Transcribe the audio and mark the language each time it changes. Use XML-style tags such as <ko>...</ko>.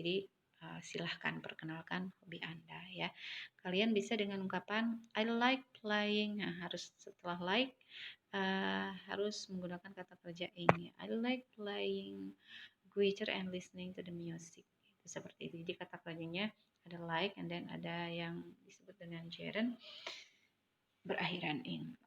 <id>Jadi silahkan perkenalkan hobi Anda ya. Kalian bisa dengan ungkapan</id> <en>I like playing.</en> <id>Nah, harus setelah like harus menggunakan kata kerja ini.</id> <en>I like playing guitar and listening to the music.</en> <id>Itu seperti itu. Jadi kata kerjanya ada like and then ada yang disebut dengan gerund berakhiran in.</id>